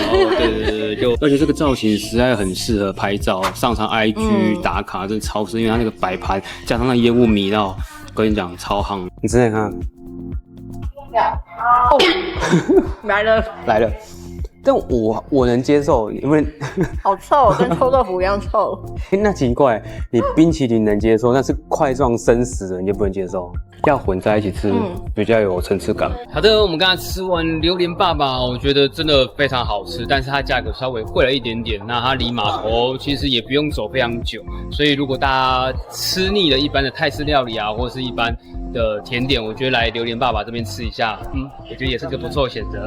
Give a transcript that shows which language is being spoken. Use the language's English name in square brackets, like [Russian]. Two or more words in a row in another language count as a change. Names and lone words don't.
[Chinese] 对，就而且這個造型實在很適合拍照，上傳 IG 打卡，真的超適，因為它那個擺盤加上那煙霧縷繞，跟你講超夯。你試試看，來了來了，但我能接受，因為好臭，跟臭豆腐一樣臭。那奇怪，你冰淇淋能接受，但是塊狀生食的你就不能接受。要混在一起吃，比較有層次感。好的，我们刚才吃完榴蓮爸爸，我覺得真的非常好吃，但是它價格稍微貴了一點點。那它離碼頭其實也不用走非常久，所以如果大家吃膩了一般的泰式料理啊，或是一般的甜點，我覺得來榴蓮爸爸這邊吃一下，我覺得也是個不錯的選擇。